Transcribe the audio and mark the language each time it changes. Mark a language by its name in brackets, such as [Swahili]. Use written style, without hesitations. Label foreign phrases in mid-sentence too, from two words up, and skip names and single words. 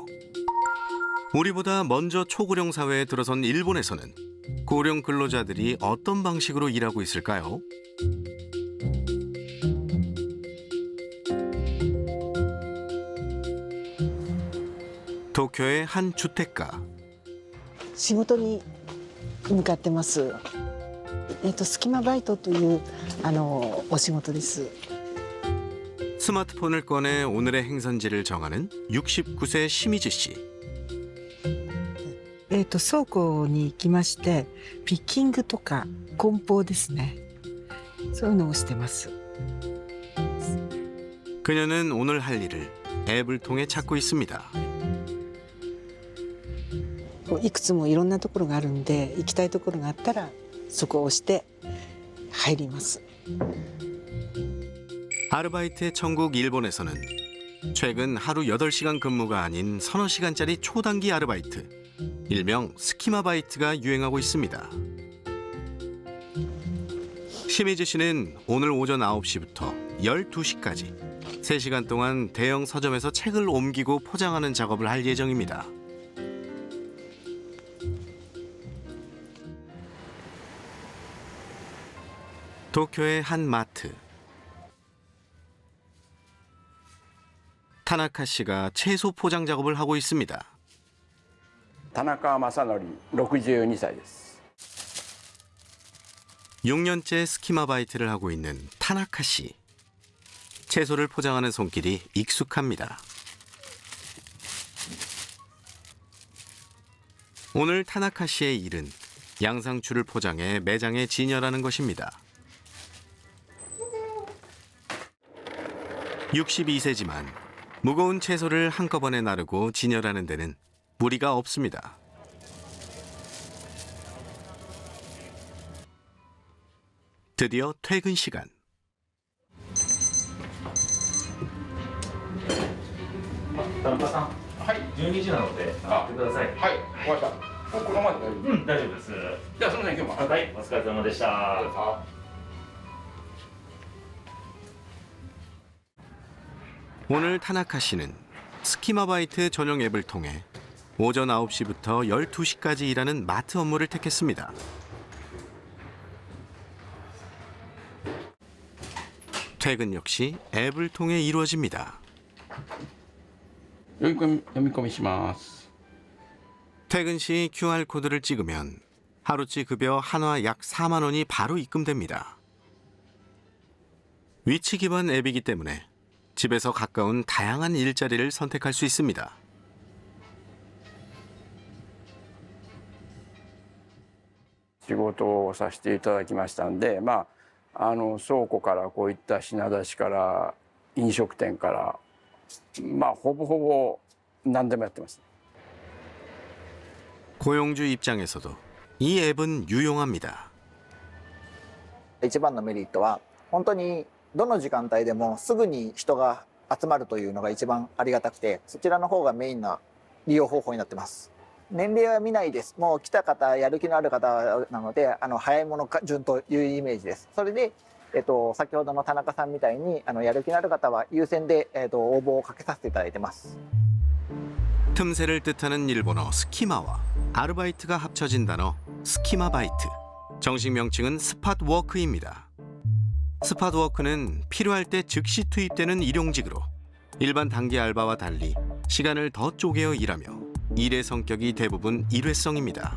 [Korean] 우리보다 먼저 초고령 사회에 들어선 일본에서는 고령 근로자들이 어떤 방식으로 일하고 있을까요? 도쿄의 한 주택가. [Japanese] 仕事に向かってます。隙間バイトというお仕事です。 [Korean] 스마트폰을 꺼내 오늘의 행선지를 정하는 69세 시미즈 씨. [Japanese] 倉庫に行きまして、ピッキングとか梱包ですね。そういうのをしてます。 [Korean] 그녀는 오늘 할 일을 앱을 통해 찾고 있습니다. [Japanese] いくつもいろんなところがあるんで、行きたいところがあったらそこを押して入ります。 [Korean] 아르바이트의 천국 일본에서는 최근 하루 8시간 근무가 아닌 서너 시간짜리 초단기 아르바이트, 일명 스키마바이트가 유행하고 있습니다. 시미즈 씨는 오늘 오전 9시부터 12시까지 3시간 동안 대형 서점에서 책을 옮기고 포장하는 작업을 할 예정입니다. 도쿄의 한 마트. 타나카 씨가 채소 포장 작업을 하고 있습니다. [Japanese] 田中正則62歳です。 [Korean] 6년째 스키마바이트를 하고 있는 타나카 씨. 채소를 포장하는 손길이 익숙합니다. 오늘 타나카 씨의 일은 양상추를 포장해 매장에 진열하는 것입니다. 62세지만 무거운 채소를 한꺼번에 나르고 진열하는 데는 무리가 없습니다. 드디어 퇴근 시간. [Japanese] 타나카 さん、はい、12時なので上がってください。はい、わかりました。このままで大丈夫です。じゃあすみません、今日も。はい、お疲れ様でした。 [Korean] 오늘 타나카 씨는 스키마바이트 전용 앱을 통해 오전 9시부터 12시까지 일하는 마트 업무를 택했습니다. 퇴근 역시 앱을 통해 이루어집니다. 퇴근 시 QR코드를 찍으면 하루치 급여 한화 약 4만 원이 바로 입금됩니다. 위치 기반 앱이기 때문에 집에서 가까운 다양한 일자리를 선택할 수 있습니다. [Japanese] 仕事をさせていただきましたんで、倉庫からこういった品出しから飲食店からほぼほぼ何でもやってます。 [Korean] 고용주 입장에서도 이 앱은 유용합니다. [Japanese] 一番のメリットは本当にどの時間帯でもすぐに人が集まるというのが一番ありがたくて、そちらの方がメインな利用方法になってます。年齢は見ないです。もう来た方、やる気のある方なので、早い者順というイメージです。それで、先ほどの田中さんみたいにやる気のある方は優先で、応募をかけさせていただいてます。 [Korean] 틈새를 뜻하는 일본어 스키마와 아르바이트가 합쳐진 단어 스키마바이트. 정식 명칭은 스팟워크입니다. 스팟워크는 필요할 때 즉시 투입되는 일용직으로 일반 단기 알바와 달리 시간을 더 쪼개어 일하며 일의 성격이 대부분 일회성입니다.